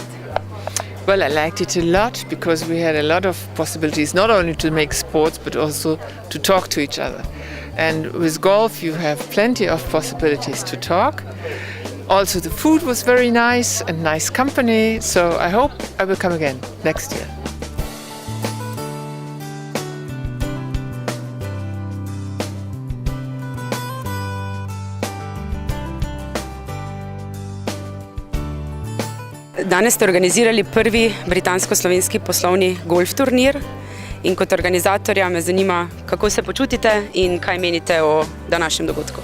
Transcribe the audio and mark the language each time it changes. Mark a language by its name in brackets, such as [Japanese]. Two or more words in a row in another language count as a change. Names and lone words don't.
[English] Well, I liked it a lot because we had a lot of possibilities, not only to make sports, but also to talk to each other. And with golf, you have plenty of possibilities to talk. Also, the food was very nice and nice company, so I hope I will come again next year. [Slovenian] Danes ste organizirali prvi britansko-slovenski poslovni golf turnir in kot organizatorja me zanima, kako se počutite in kaj menite o današnjem dogodku.